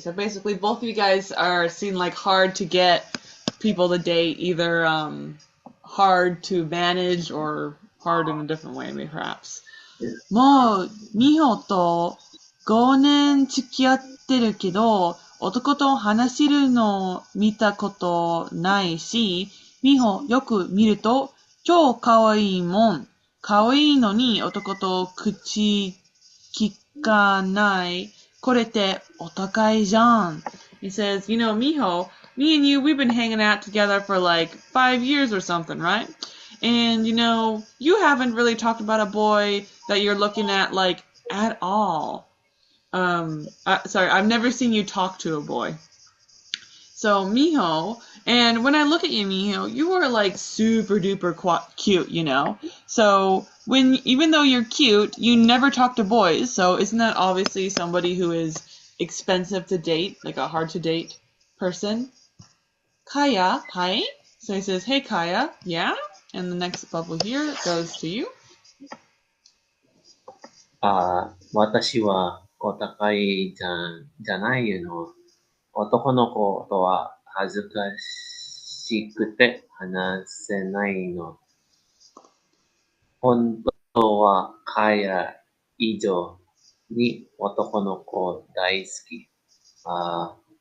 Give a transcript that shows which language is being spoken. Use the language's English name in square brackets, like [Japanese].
[English] So basically, both of you guys are seen like hard to get people to date, either hard to manage or hard in a different way, maybe perhaps. [Japanese] もう、ミホと 5年付き合ってるけど、男と話せるの見たことないし、美穂よく見ると超可愛いもん。可愛いのに男と口聞かない。これってお互いじゃん。 [English] He says, you know, Miho, me and you, we've been hanging out together for like 5 years or something, right? And, you know, you haven't really talked about a boy that you're looking at like at all. Sorry, I've never seen you talk to a boy. So, Miho, and when I look at you, Miho, you are like super duper cute, you know? So, even though you're cute, you never talk to boys, so isn't that obviously somebody who is expensive to date, like a hard to date person? Kaya, hi. So he says, hey Kaya, yeah? And the next bubble here goes to you. [Japanese] 私はお高いじゃないの。男の子とは恥ずかしくて話せないの。本当は彼以上に男の子大好き。